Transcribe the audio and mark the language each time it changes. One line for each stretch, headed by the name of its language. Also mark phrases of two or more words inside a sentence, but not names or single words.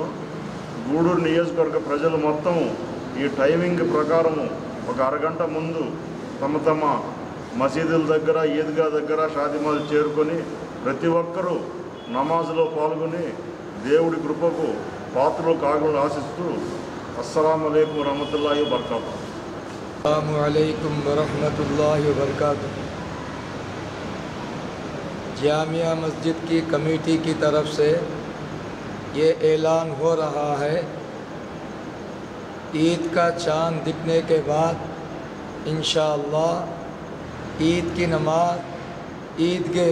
Telugu: గూడూరు నియోజకవర్గ ప్రజలు మొత్తం ఈ టైమింగ్ ప్రకారము ఒక అరగంట ముందు తమ మసీదుల దగ్గర ఈద్గా దగ్గర షాదీ మస్జిద్ చేరుకొని ప్రతి ఒక్కరూ నమాజ్లో పాల్గొని దేవుడి కృపకు పాత్రలు కాగులను ఆశిస్తూ
Arabic: السلام عليكم ورحمة الله وبركاته. السلام عليكم ورحمة الله وبركاته.
Urdu: جامعہ مسجد کی کمیٹی کی طرف سے یہ اعلان ہو رہا ہے، عید کا چاند دکھنے کے بعد انشاءاللہ عید کی نماز عیدگاہ